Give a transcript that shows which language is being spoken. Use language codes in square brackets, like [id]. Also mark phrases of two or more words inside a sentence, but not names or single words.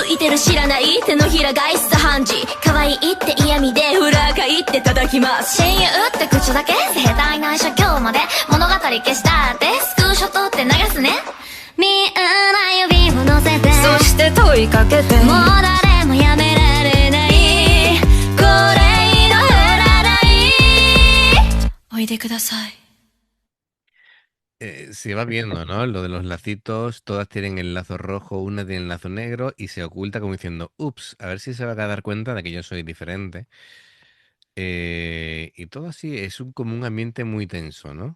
[ja] る知らない手のひら返す判事可愛いって嫌味で裏返って叩きます親友って口だけ下手いないしょ今日まで物語消したってスクショ撮って流すねみんな指を乗せてそして問いかけてもう誰もやめられないこれ以上減らないおいでください [es] Se va viendo, ¿no? Lo de los lacitos, todas tienen el lazo rojo, una tiene el lazo negro y se oculta como diciendo, ups, a ver si se va a dar cuenta de que yo soy diferente. Y todo así es como un ambiente muy tenso, ¿no?